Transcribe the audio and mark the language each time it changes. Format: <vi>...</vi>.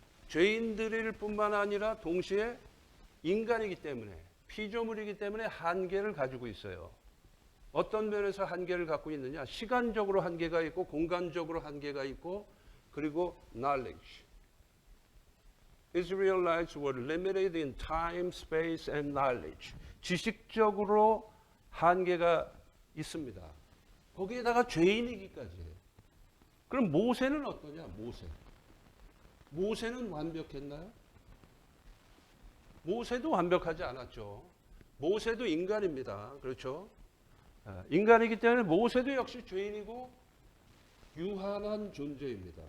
<ko>죄인들일 뿐만 아니라 동시에 인간이기 때문에, 피조물이기 때문에 한계를 가지고 있어요. 어떤 면에서 한계를 갖고 있느냐? 시간적으로 한계가 있고 공간적으로 한계가 있고, 그리고 knowledge.</ko> <en>Israelites were limited in time, space, and knowledge.</en> <ko>지식적으로 한계가 있습니다. 거기에다가 죄인이기까지 해요. 그럼 모세는 어떠냐? 모세는 완벽했나요? 모세도 완벽하지 않았죠. 모세도 인간입니다. 그렇죠? 인간이기 때문에 모세도 역시 죄인이고 유한한 존재입니다.</ko>